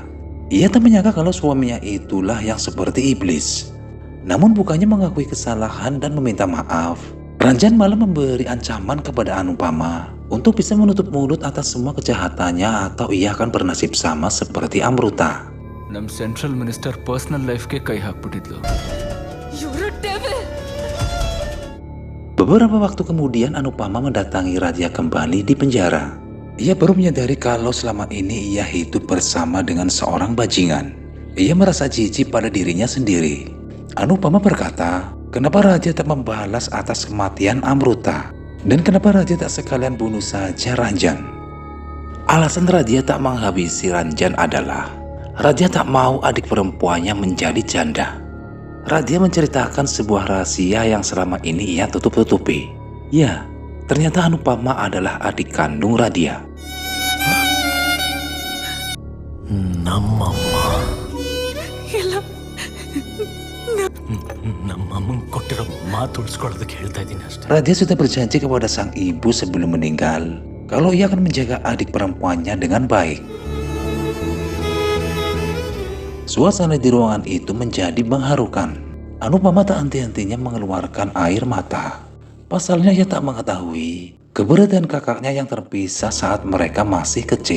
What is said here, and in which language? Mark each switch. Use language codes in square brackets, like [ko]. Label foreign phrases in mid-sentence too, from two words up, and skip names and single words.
[id] Ia tak menyangka kalau suaminya itulah yang seperti iblis. Namun bukannya mengakui kesalahan dan meminta maaf, Ranjan malah memberi ancaman kepada Anupama untuk bisa menutup mulut atas semua kejahatannya atau ia akan bernasib sama seperti Amruta. [kn] ನಮ್ಮ [en] central minister personal life [kn] ಕೈ ಹಾಕ್ಬಿಟ್ಟಿದ್ಲು. [id] Beberapa waktu kemudian Anupama mendatangi Radya kembali di penjara. Ia baru menyadari kalau selama ini ia hidup bersama dengan seorang bajingan. Ia merasa jijik pada dirinya sendiri. Anupama berkata, kenapa Radya tak membalas atas kematian Amruta? Dan kenapa Radya tak sekalian bunuh saja Ranjan? Alasan Radya tak menghabisi Ranjan adalah Radya tak mau adik perempuannya menjadi janda. Radya menceritakan sebuah rahasia yang selama ini ia tutup-tutupi. Ya, ternyata Anupama adalah adik kandung Radya. [kn] ನಮ್ಮಮ್ಮ ನಮ್ಮಮ್ಮಂಗೆ ಕೊಟ್ಟಿರೋ ಮಾತು ಉಳಿಸ್ಕೊಳ್ಳೋದಕ್ಕೆ ಹೇಳ್ತಾ ಇದ್ದೀನಿ ಅಷ್ಟೇ. [id] Radya sudah berjanji kepada sang ibu sebelum meninggal kalau ia akan menjaga adik perempuannya dengan baik. Suasana di ruangan itu menjadi mengharukan. Anupama tak henti-hentinya mengeluarkan air mata. Pasalnya ia tak mengetahui keberadaan kakaknya yang terpisah saat mereka masih kecil.